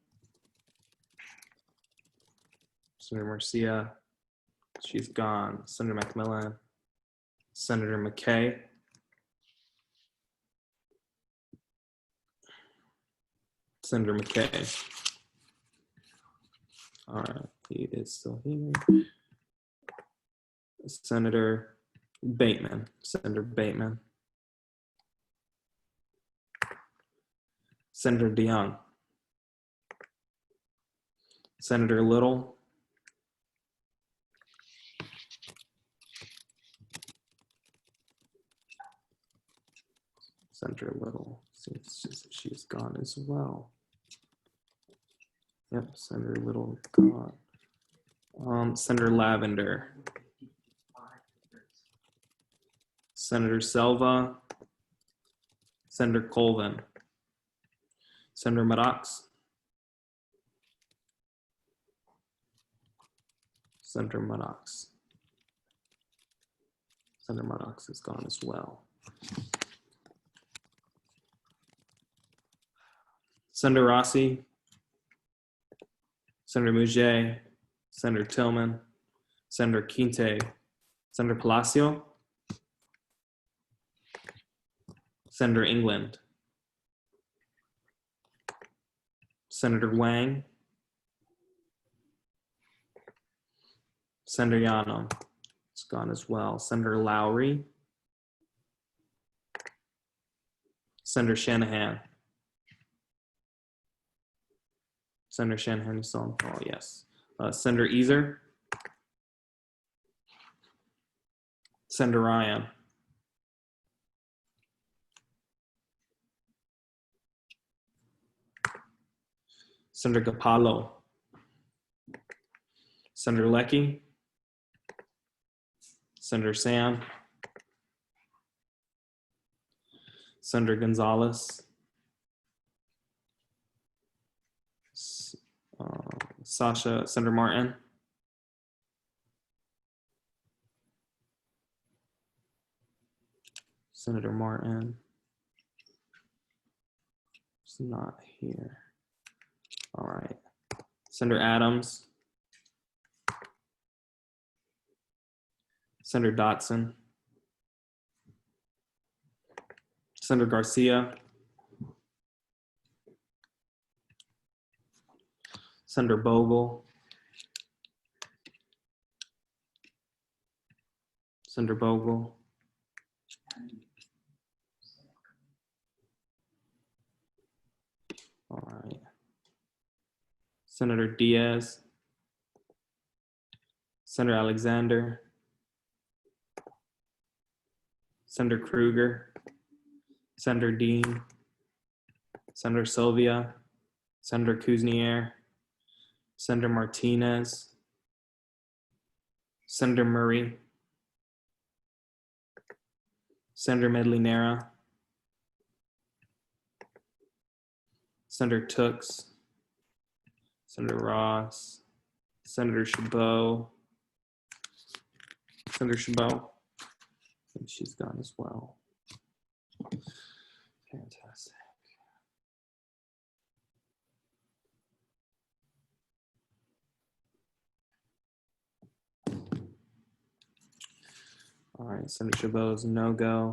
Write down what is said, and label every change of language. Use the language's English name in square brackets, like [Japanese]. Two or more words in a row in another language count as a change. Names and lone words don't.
[English] Senator Murcia, she's gone. Senator McMillan. Senator McKay. Senator McKay. All right, he is still here. Senator Bateman. Senator Bateman. Senator DeYoung. Senator Little. Senator Little. She's gone as well. Yep, Senator Little gone. Senator Lavender. Senator Selva. Senator Colvin. Senator Maddox. Senator Maddox. Senator Maddox is gone as well. Senator Rossi. Senator Mouget. Senator Tillman. Senator Quinte. Senator Palacio. Senator England. Senator Wang. Senator Yano. It's gone as well. Senator Lowry. Senator Shanahan. Senator Shanahan, you still on the call? Yes. Senator Easer. Senator Ryan. Senator Capallo. Senator Lecky. Senator Sam. Senator Gonzalez. Senator Martin. Senator Martin is not here. All right. Senator Adams. Senator Dotson. Senator Garcia. Senator Bogle. Senator Bogle. All right. Senator Diaz. Senator Alexander. Senator Krueger. Senator Dean. Senator Sylvia. Senator Kuznier. Senator Martinez. Senator Murray. Senator Medlinera. Senator Tooks. Senator Ross. Senator Chabot. Senator Chabot. I think she's gone as well. Fantastic. All right, Senator Chabot's no-go.